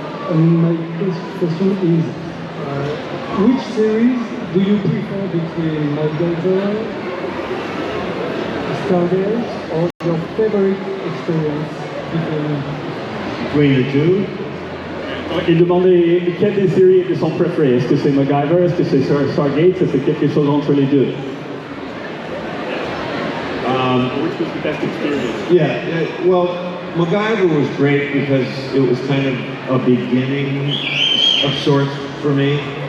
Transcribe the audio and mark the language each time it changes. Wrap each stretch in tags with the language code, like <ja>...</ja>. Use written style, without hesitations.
<en>My question is, which series do you prefer between MacGyver, Stargate, or your favorite experience Between the two?</en> <fr>Il demandait quelle des séries était son préféré. Est-ce que c'est MacGyver, est-ce que c'est Stargate, est-ce que c'est quelque chose entre les deux?</fr> <en>Which was the best experience? Yeah, well, MacGyver was great because it was kind of a beginning of sorts for me.</en>